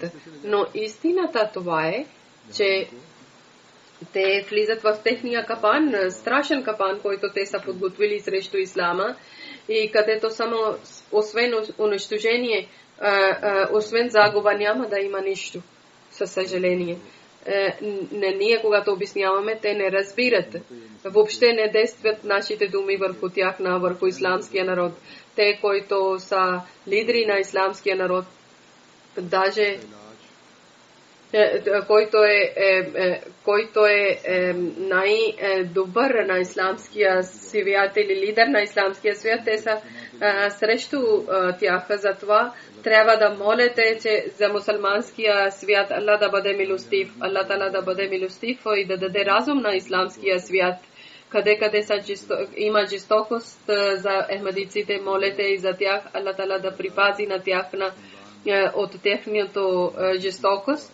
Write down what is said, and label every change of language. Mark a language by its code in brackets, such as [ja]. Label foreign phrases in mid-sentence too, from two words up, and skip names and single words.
[bg] Но истината това е, че те влизат в техния капан, страшен капан, който те са подготвили срещу Ислама и където само освен унищожение, освен загуба няма да има нищо, със съжаление. Ние, когато обясняваме, те не разбират. Въобще не действат нашите думи върху тях, върху исламския народ. Те, които са лидери на исламския народ, даже [mk] Кои то е најдобар [bg] na islamskija свят или лидер на исламския свят, те са срещу тях. Затова трябва да молите, че за мусулманския свят Аллах да бъде милостив, Аллах Таала да бъде милостив и да даде разум на исламския свят. Къде има жестокост за ахмадиците, молете и за тях, Аллах Таала да припази на тях от техното жестокост.